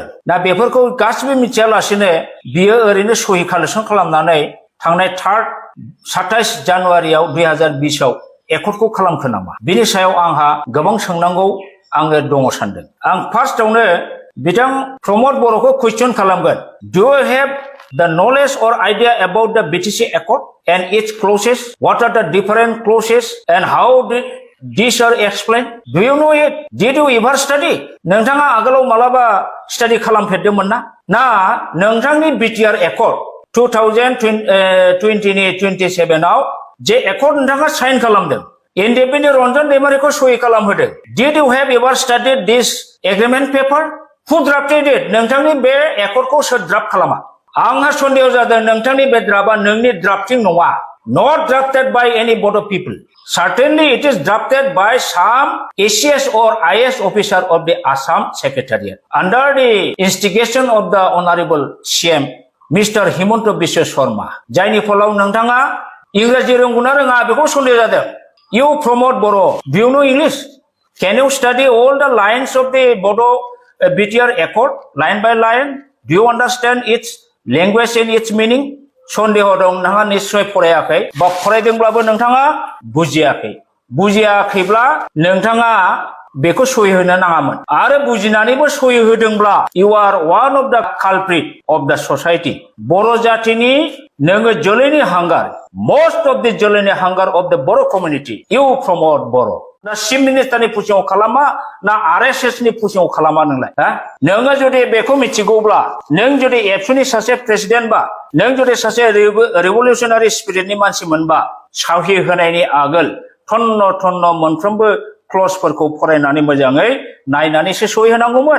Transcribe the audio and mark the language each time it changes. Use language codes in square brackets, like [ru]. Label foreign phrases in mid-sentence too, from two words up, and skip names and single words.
[brx] दा बेफोरखौ गासिबो मिथियालासेनो बियो ओरैनो सहि कालेक्सन खालामनानै थांनाय 27 जानुवारियाव 2020 आव एकर्डखौ खालामखो नामा? बिनि सायाव आंहा गोबां सोंनांगौ आङो दङ सानदों। आं फार्स्टआवनो बिथां प्रमद बर'खौ कुइसन खालामगोन। [en] Do you have the knowledge or idea about the BTC Accord and its clauses? What are the different clauses and how did these are explained? Do you know it? Did you ever study? [brx] नोंथाङा आगोलाव मालाबा स्टाडि खालामफेरदोंमोन ना? ना नोंथांनि BTR Accord 2027 आव जे एकर्ड नोंथाङा साइन खालामदों इन्डिपेन्डेन्ट रन्जन दैमारिखौ सहि खालामहोदों। [en] Did you have ever studied this agreement paper? Who drafted it? [brx] नोंथांनि बे एकर्डखौ सोर ड्राफ्ट खालामा? आंहा सन्देह जादों नोंथांनि बे ड्राफ्टआ नोंनि ड्राफ्टिं नङा। [en] Not drafted by any board of people. Certainly it is drafted by some ACS or IS officer of the Assam Secretariat under the instigation of the Honorable CM Mr. Himanta Biswa Sharma. [brx] जायनि फलाव नोंथाङा इंराजि रोंगौना रोङा बेखौ सन्देह जादों। [en] You Pramod Boro, do you know English? Can you study all the lines of the Bodo BTR Accord line by line? Do you understand its language and its meaning? [brx] सन्देह दं नोंथाङा निश्चय फरायाखै बा फरायदोंब्लाबो नोंथाङा बुजियाखै। बुजियाखैब्ला नोंथाङा बेखौ सहि होनो नाङामोन आरो बुजिनानैबो सहि होदोंब्ला [en] you are one of the culprit of the society. [brx] बर' जातिनि नोङो जोलैनि हांगार [en] most of the [brx] जोलैनि हांगार [en] of the Boro community. You promote Boro. [brx] ना चिफ मिनिस्टारनि पुसिङाव खालामा ना RSS नि पुसिङाव खालामा नोंलाय? नोङो जुदि बेखौ मिथिगौब्ला नों जुदि एबसुनि सासे प्रेसिडेन्ट बा नों जुदि सासे रिभलिउसनारि स्पिरिटनि मानसिमोनबा साहि होनायनि आगोल थन्न मोनफ्रोमबो क्लजफोरखौ फरायनानै मोजाङै नायनानैसो सहि होनांगौमोन।